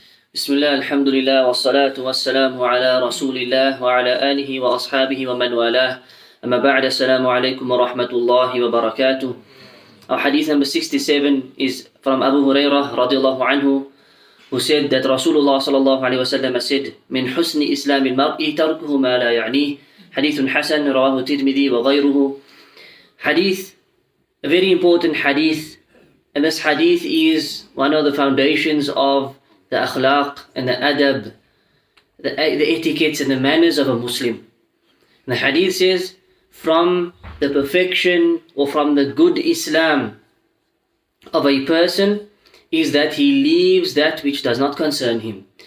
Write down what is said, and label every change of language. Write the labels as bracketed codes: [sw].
[ar] بسم الله الحمد لله والصلاة والسلام على رسول الله وعلى آله وأصحابه ومن والاه أما بعد السلام عليكم ورحمة الله وبركاته. [en] Our hadith number 67 is from Abu Hurairah radiallahu anhu, who said that Rasulullah sallallahu alayhi wa sallam said, [ar] من حسن إسلام المرء تركه ما لا يعنيه. Hadith حسن رواه الترمذي وغيره. [en] Hadith, a very important hadith, and this hadith is one of the foundations of the akhlaq and the adab, the etiquettes and the manners of a Muslim. And the hadith says, from the perfection or from the good Islam of a person is that he leaves that which does not concern him.